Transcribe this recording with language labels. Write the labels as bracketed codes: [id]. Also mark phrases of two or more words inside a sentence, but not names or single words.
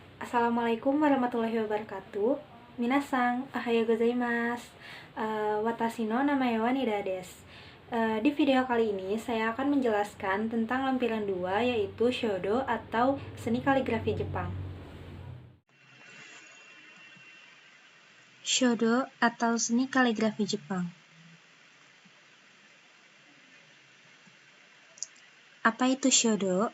[ar] السلام عليكم ورحمة الله وبركاته. [ja] 皆さん、おはようございます。私の名前はNidaです. [id] Di video kali ini saya akan menjelaskan tentang lampiran 2, yaitu shodo atau seni kaligrafi Jepang. Shodo atau seni kaligrafi Jepang. Apa itu shodo?